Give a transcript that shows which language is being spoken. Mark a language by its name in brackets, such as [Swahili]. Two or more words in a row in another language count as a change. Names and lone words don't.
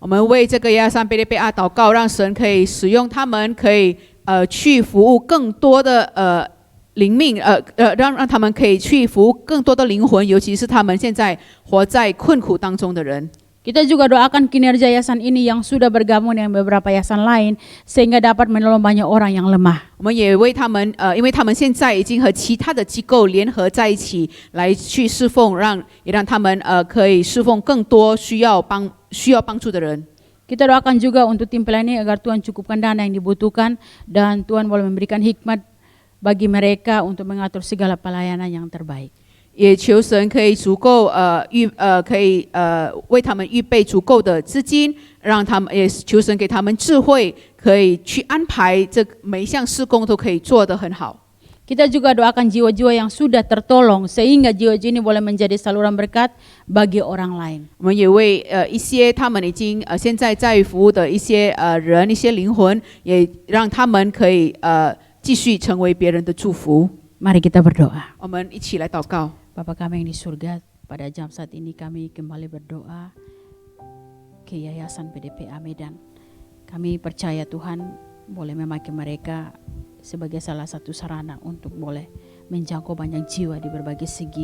[Chinese] 我们为这个亚山贝利贝亚祷告，让神可以使用他们，可以去服务更多的灵命，让他们可以去服务更多的灵魂，尤其是他们现在活在困苦当中的人。 [Indonesian] Kita juga doakan kinerja yayasan ini yang sudah bergabung dengan beberapa yayasan lain sehingga dapat menolong banyak orang yang lemah. [Chinese] 我们也为他们，因为他们现在已经和其他的机构联合在一起来去侍奉，也让他们可以侍奉更多需要帮助的人。 [Indonesian] Kita doakan juga untuk tim pelayanan agar Tuhan cukupkan dana yang dibutuhkan dan Tuhan boleh memberikan hikmat bagi mereka untuk mengatur segala pelayanan yang terbaik. [Chinese] 也求神可以足够可以为他们预备足够的资金，让他们也求神给他们智慧，可以去安排这每一项事工都可以做得很好。 [Indonesian] Kita juga doakan jiwa-jiwa yang sudah tertolong sehingga jiwa-jiwa ini boleh menjadi saluran berkat bagi orang lain. [Chinese] 我们也为一些他们已经现在在服务的一些人、一些灵魂，也让他们可以继续成为别人的祝福。 [Indonesian] Mari kita berdoa. [Chinese] 我们一起来祷告。 [Indonesian] Bapa kami yang di surga, pada jam saat ini kami kembali berdoa ke Yayasan PDPA Medan. Kami percaya Tuhan boleh memakai mereka sebagai salah satu sarana untuk boleh menjangkau banyak jiwa di berbagai segi.